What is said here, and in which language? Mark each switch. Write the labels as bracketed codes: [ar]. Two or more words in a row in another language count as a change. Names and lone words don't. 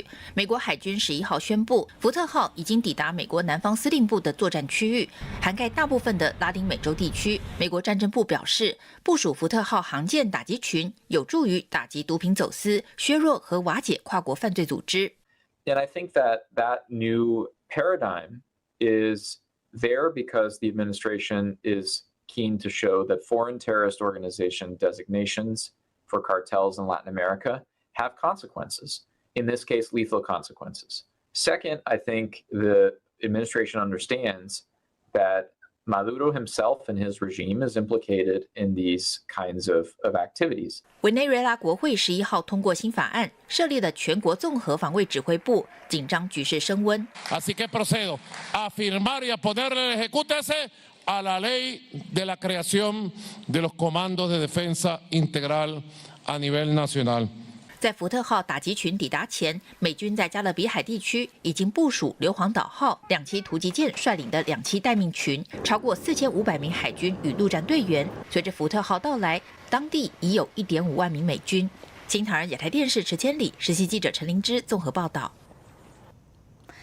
[zh] 美国海军11号宣布，福特号已经抵达美国南方司令部的作战区域，涵盖大部分的拉丁美洲地区。美国战争部表示，部署福特号航舰打击群有助于打击毒品走私，削弱和瓦解跨国犯罪组织。 [en] And I think that new paradigm is there because the administration is keen to show that foreign terrorist organization designations for cartels in Latin America have consequences, in this case, lethal consequences. Second, I think the administration understands that Maduro himself and his regime is implicated in these kinds of activities. [zh] 委内瑞拉国会11号通过新法案，设立了全国综合防卫指挥部，紧张局势升温。 [es] Así que procedo a firmar y a ponerle el ejecútese a la ley de la creación de los comandos de defensa integral a nivel nacional. [zh] 在福特号打击群抵达前，美军在加勒比海地区已经部署硫磺岛号2栖突击舰率领的2栖待命群，超过4500名海军与陆战队员。随着福特号到来，当地已有1.5万名美军。新唐人亚太电视池千里实习记者陈灵芝综合报道。